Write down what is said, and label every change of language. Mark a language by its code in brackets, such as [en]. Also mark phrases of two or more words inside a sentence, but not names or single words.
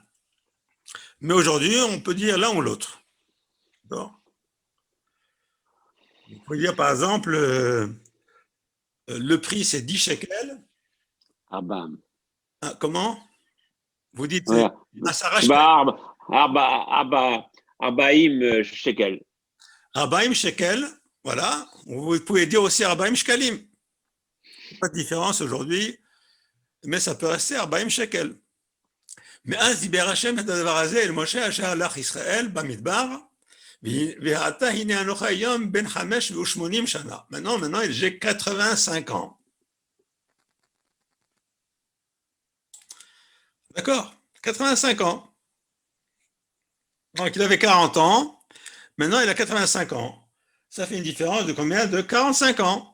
[fr] Mais aujourd'hui, on peut dire l'un ou l'autre. Bon. On peut dire par exemple, le prix c'est 10 shekels. Ah bah, Comment? Vous dites voilà. [he] עשרה שקלים. Bah, ארבעים שקל. ארבעים שקל, [fr] voilà. Vous pouvez dire aussi [he] ארבעים שקלים. [fr] Pas de différence aujourd'hui, mais ça peut rester [he] ארבעים שקל. מאז דיבר השם את הדבר הזה אל משה אשר הלך ישראל במדבר, ועתה הנה אנוכי היום בן 85 שנה. [fr] Maintenant, j'ai 85 ans. D'accord? 85 ans. Donc, il avait 40 ans. Maintenant, il a 85 ans. Ça fait une différence de combien? De 45 ans.